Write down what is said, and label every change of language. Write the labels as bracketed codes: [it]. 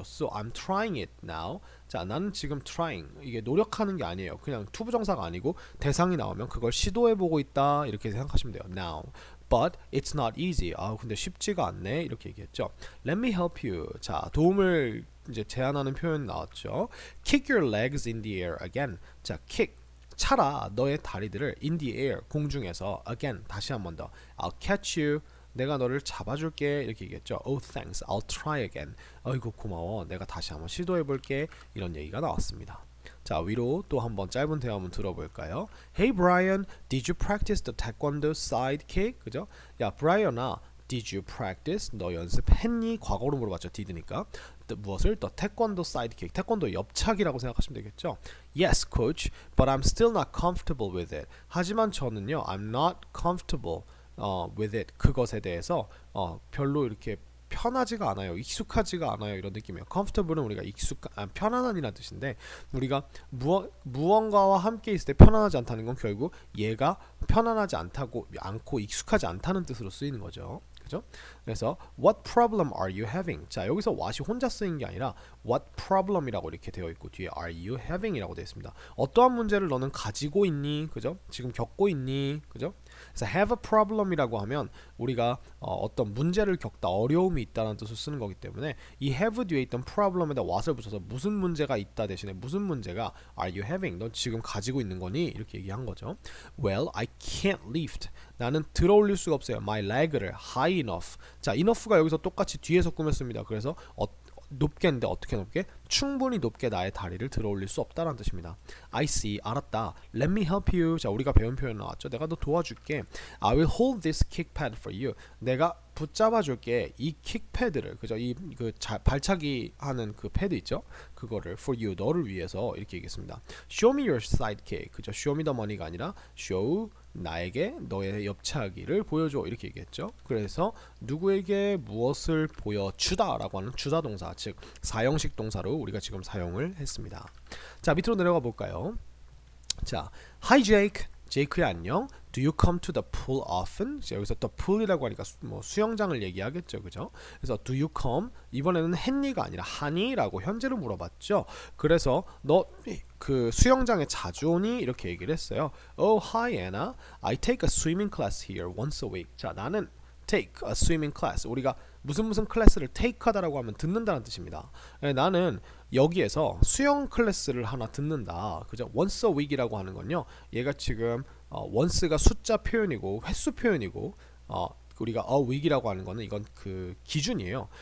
[en] So I'm trying it now. [ko] 자, 나는 지금 [en] trying. [ko] 이게 노력하는 게 아니에요. 그냥 투부정사가 아니고 대상이 나오면 그걸 시도해보고 있다. 이렇게 생각하시면 돼요. [en] Now. But it's not easy. [ko] 근데 쉽지가 않네. 이렇게 얘기했죠. [en] Let me help you. [ko] 자, 도움을 이제 제안하는 표현 나왔죠. [en] Kick your legs in the air again. 자, kick. [ko] 차라 너의 다리들을 in the air. 공중에서 again. 다시 한 번 더. [en] I'll catch you. [ko] 내가 너를 잡아줄게. 이렇게 얘기했죠. [en] Oh, thanks. I'll try again. [ko] 어이구, 고마워. 내가 다시 한번 시도해볼게. 이런 얘기가 나왔습니다. 자, 위로 또 한번 짧은 대화 한번 들어볼까요? [en] Hey Brian, did you practice the taekwondo side kick? [ko] 그죠? 야, 브라이언아, [en] did you practice? [ko] 너 연습했니? 과거로 물어봤죠. did니까. 무엇을? [en] The taekwondo side kick. [ko] 태권도 옆차기라고 생각하시면 되겠죠. [en] Yes, coach, but I'm still not comfortable with it. [ko] 하지만 저는요, [en] I'm not comfortable with it. [ko] 그것에 대해서 별로 이렇게 편하지가 않아요. 익숙하지가 않아요. 이런 느낌이에요. comfortable은 우리가 편안한이라는 뜻인데 우리가 무언가와 함께 있을 때 편안하지 않다는 건 결국 얘가 편안하지 않고 익숙하지 않다는 뜻으로 쓰이는 거죠. 그죠? [en] 그래서 what problem are you having? [ko] 자, 여기서 what이 혼자 쓰인 게 아니라 what problem이라고 이렇게 되어 있고 뒤에 are you having이라고 되어 있습니다. 어떠한 문제를 너는 가지고 있니? 그죠? 지금 겪고 있니? 그죠? 그래서 have a problem이라고 하면 우리가 어떤 문제를 겪다, 어려움이 있다는 뜻을 쓰는 거기 때문에 이 have 뒤에 있던 problem에다 what을 붙여서 무슨 문제가 있다 대신에 무슨 문제가 are you having? 넌 지금 가지고 있는 거니? 이렇게 얘기한 거죠. [en] Well, I can't lift. [ko] 나는 들어 올릴 수가 없어요. [en] My leg를 high enough. [ko] 자, enough가 여기서 똑같이 뒤에서 꾸몄습니다. 그래서 높게인데 어떻게 높게? 충분히 높게 나의 다리를 들어 올릴 수 없다라는 뜻입니다. [en] I see, [ko] 알았다. [en] Let me help you. [ko] 자, 우리가 배운 표현 나왔죠. 내가 너 도와줄게. [en] I will hold this kick pad for you. [ko] 내가 붙잡아줄게. 이 킥패드를, 그죠? 이 발차기 하는 그 패드 있죠? 그거를 for you, 너를 위해서 이렇게 얘기했습니다. [en] Show me your sidekick. 그죠? [ko] Show me the money가 아니라 show 나에게 너의 옆차기를 보여줘 이렇게 얘기했죠. 그래서 누구에게 무엇을 보여주다 라고 하는 주다 동사, 즉 사형식 동사로 우리가 지금 사용을 했습니다. 자, 밑으로 내려가 볼까요? 자, [en] Hi Jake. [ko] 제이크야 안녕. [en] Do you come to the pool often? [ko] 자, 여기서 또 pool이라고 하니까 수영장을 얘기하겠죠, 그죠? 그래서 do you come? 이번에는 했니가 아니라 하니라고 현재를 물어봤죠. 그래서 너 그 수영장에 자주 오니? 이렇게 얘기를 했어요. [en] Oh, hi Anna. I take a swimming class here once a week. [ko] 자, 나는 [en] take a swimming class. [ko] 우리가 무슨 클래스를 take하다라고 하면 듣는다는 뜻입니다. 나는 여기에서 수영 클래스를 하나 듣는다. 그죠? once a week이라고 하는 건요. 얘가 지금 once가 숫자 표현이고 횟수 표현이고 우리가 a week이라고 하는 거는 이건 그 기준이에요.